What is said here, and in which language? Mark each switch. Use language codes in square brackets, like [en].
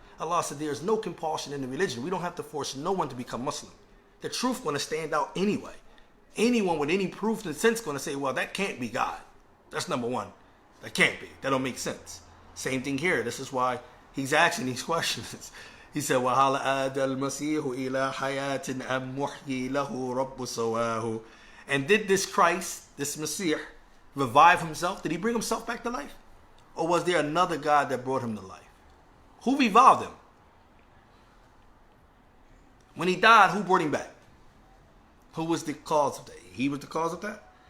[en] Allah said there is no compulsion in the religion. We don't have to force no one to become Muslim. The truth going to stand out anyway. Anyone with any proof and sense going to say, well, that can't be God. That's number one. That can't be. That don't make sense. Same thing here. This is why he's asking these questions. He said, [ar] وَهَلْ آدَ الْمَسِيحُ إِلَىٰ حَيَاةٍ أَمْ مُحْيِي لَهُ رَبُّ سَوَاهُ. [en] And did this Christ, this Messiah, revive himself? Did he bring himself back to life? Or was there another God that brought him to life? Who revived him? When he died, who brought him back? Who was the cause of that? He was the cause of that?